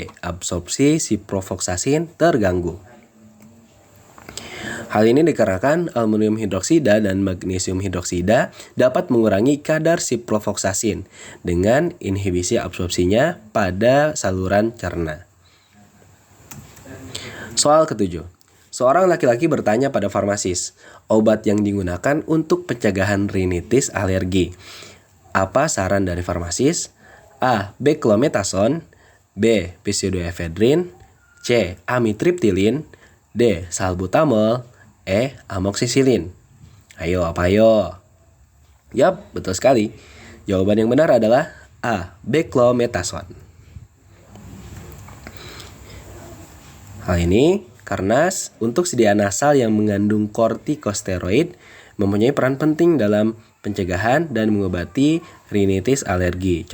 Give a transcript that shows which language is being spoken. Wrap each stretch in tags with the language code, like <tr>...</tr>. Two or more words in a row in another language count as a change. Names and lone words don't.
<id>Absorpsi ciprofloxacin terganggu. Hal ini dikarenakan aluminium hidroksida dan magnesium hidroksida dapat mengurangi kadar ciprofloxacin dengan inhibisi absorpsinya pada saluran cerna. Soal ketujuh. Seorang laki-laki bertanya pada farmasis, obat yang digunakan untuk pencegahan rinitis alergi. Apa saran dari farmasis? A. Beclomethasone, B. Pseudoephedrine, C. Amitriptilin, D. Salbutamol, E. Amoxicillin. Ayo, apa ayo? Yap, betul sekali. Jawaban yang benar adalah A. Beclomethasone. Hal ini karena untuk sedia nasal yang mengandung kortikosteroid mempunyai peran penting dalam pencegahan dan mengobati rinitis alergi.</id>